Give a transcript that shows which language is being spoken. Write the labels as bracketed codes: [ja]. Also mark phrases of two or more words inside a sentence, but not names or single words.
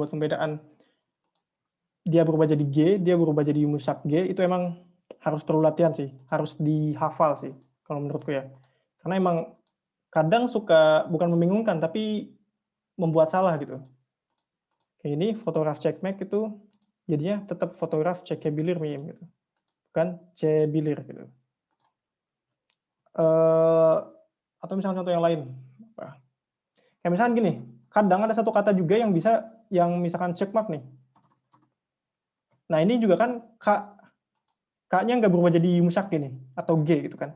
[id] Buat pembedaan dia berubah jadi G, dia berubah jadi yumusak G, itu emang harus perlu latihan sih, harus dihafal sih kalau menurutku ya. Karena emang kadang suka bukan membingungkan tapi membuat salah gitu. Kayak ini [tr] fotoraf cekmek [id] itu jadinya tetap [tr] fotoraf cekebilir miyim [id] gitu. Bukan cebilir gitu. Atau misalnya contoh yang lain. Kayak misalnya gini, kadang ada satu kata juga yang bisa yang misalkan cekmak nih. Nah, ini juga kan K-nya nggak berubah jadi yumusak nih atau G gitu kan.